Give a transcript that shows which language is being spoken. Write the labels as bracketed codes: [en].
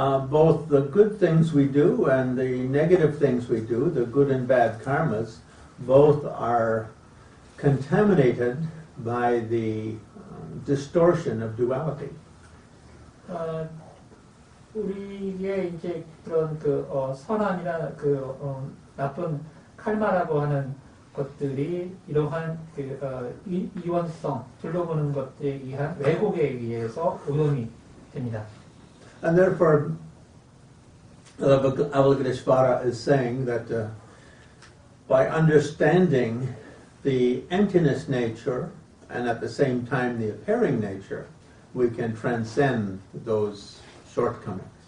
[en] Both the good things we do and the negative things we do, the good and bad karmas, both are contaminated by the distortion of duality. [ko] 우리의 이제 그런 선함이나 나쁜 칼마라고 하는 것들이 이러한 이원성, 둘러보는 것에 의한 왜곡에 의해서 오염이 됩니다. [en] And therefore, Avalokiteshvara is saying that by understanding the emptiness nature and at the same time the appearing nature, we can transcend those shortcomings.